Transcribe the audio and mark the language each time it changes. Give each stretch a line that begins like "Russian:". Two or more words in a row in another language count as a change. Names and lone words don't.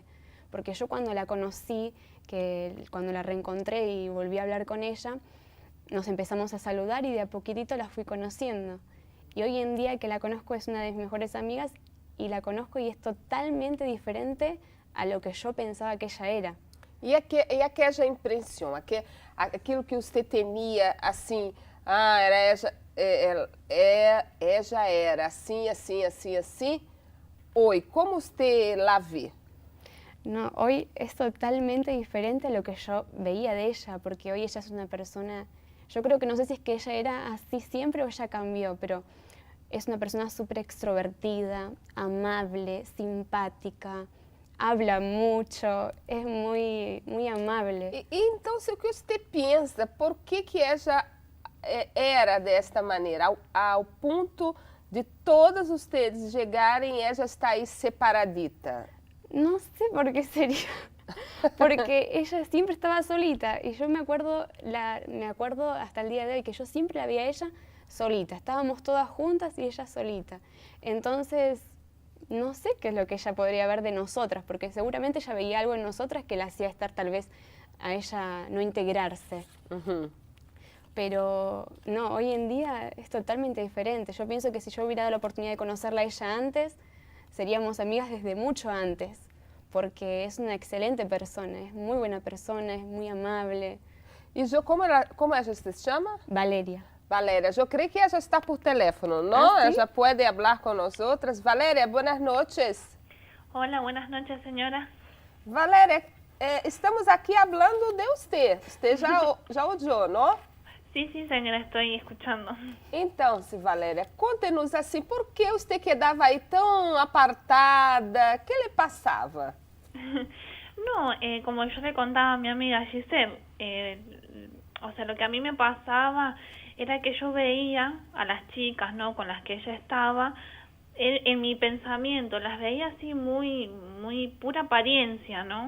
Spanish: Porque yo cuando la conocí, cuando la reencontré y volví a hablar con ella, nos empezamos a saludar y de a poquitito la fui conociendo. Y hoy en día que la conozco es una de mis mejores amigas y la conozco y es totalmente diferente a lo que yo pensaba que ella era.
Portuguese: E aquela impressão, aquilo que você temia, assim, ella era assim, assim, assim, assim. Hoy, como você la vê?
Spanish: No, hoy es totalmente diferente a lo que yo veía de ella, porque hoy ella es una persona, yo creo que no sé si es que ella era así siempre o ella cambió, pero es una persona súper extrovertida, amable, simpática, habla mucho, es muy, muy amable. E então, o que você pensa, por que ella era desta maneira, ao ponto de todos vocês chegarem e ella está aí separadita? No sé por qué sería, porque ella siempre estaba solita y yo me acuerdo hasta el día de hoy que yo siempre la vi a ella solita, estábamos todas juntas y ella solita. Entonces, no sé qué es lo que ella podría ver de nosotras, porque seguramente ella veía algo en nosotras que la hacía estar tal vez a ella no integrarse. Pero no, hoy en día es totalmente diferente. Yo pienso que si yo hubiera dado la oportunidad de conocerla a ella antes, seríamos amigas desde mucho antes, porque es una excelente persona, es muy buena persona, es muy amable.
Portuguese: E como ela se chama? Valeria. Valéria, eu creio que ela está por
Spanish: teléfono, ¿no? ¿Ah, sí? Ella puede hablar con nosotras. Valéria, buenas noches. Hola, buenas noches, señora. Valéria, estamos aqui hablando de usted. Usted já oyó, ¿no? Sí, sí, señora, estoy escuchando.
Portuguese: Então, Valéria, conte-nos assim, por que você quedava aí tão apartada? O que lhe passava?
Spanish: No, como yo le contaba a mi amiga Giselle, o sea, lo que a mí me pasaba era que yo veía a las chicas, ¿no?, con las que ella estaba, en mi pensamiento, las veía así muy pura apariencia, ¿no?